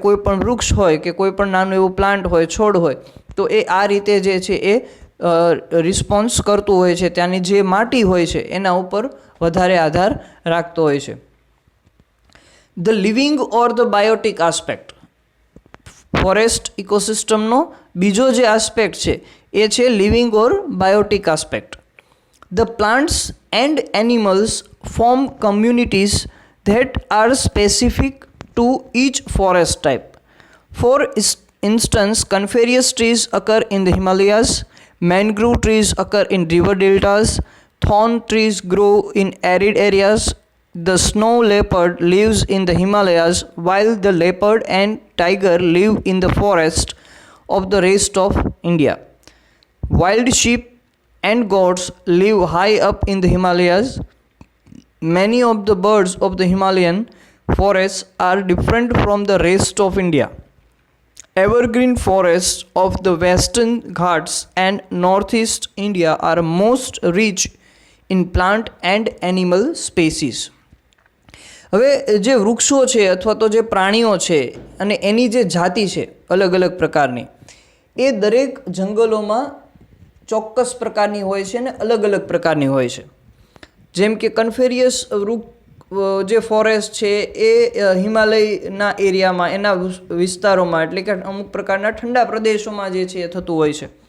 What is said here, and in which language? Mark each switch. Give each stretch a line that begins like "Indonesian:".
Gujarati: કોઈ પણ વૃક્ષ હોય કે કોઈ પણ નાનું એવું પ્લાન્ટ હોય, છોડ હોય, તો એ આ રીતે જે છે એ રિસ્પોન્સ કરતું હોય છે. ત્યાંની જે માટી હોય છે એના ઉપર વધારે આધાર રાખતો હોય છે.
English: The living or the biotic aspect.
Gujarati: Forest ઇકોસિસ્ટમનો બીજો જે આસ્પેક્ટ છે એ છે living or Biotique aspect.
English: The plants and animals form communities that are specific to each forest type. For instance, coniferous trees occur in the Himalayas, mangrove trees occur in river deltas, thorn trees grow in arid areas. The snow leopard lives in the Himalayas, while the leopard and tiger live in the forest of the rest of India. Wild sheep and goats live high up in the Himalayas. Many of the birds of the Himalayan forests are different from the rest of India. Evergreen forests of the Western Ghats and Northeast India are most rich in plant and animal species.
Gujarati: હવે જે વૃક્ષો છે અથવા તો જે પ્રાણીઓ છે અને એની જે જાતિ છે અલગ અલગ પ્રકારની, એ દરેક જંગલોમાં ચોક્કસ પ્રકારની હોય છે અને અલગ અલગ પ્રકારની હોય છે. જેમ કે કન્ફેરિયસ જે ફોરેસ્ટ છે એ હિમાલયના એરિયામાં, એના વિસ્તારોમાં, એટલે કે અમુક પ્રકારના ઠંડા પ્રદેશોમાં જે છે એ થતું હોય છે.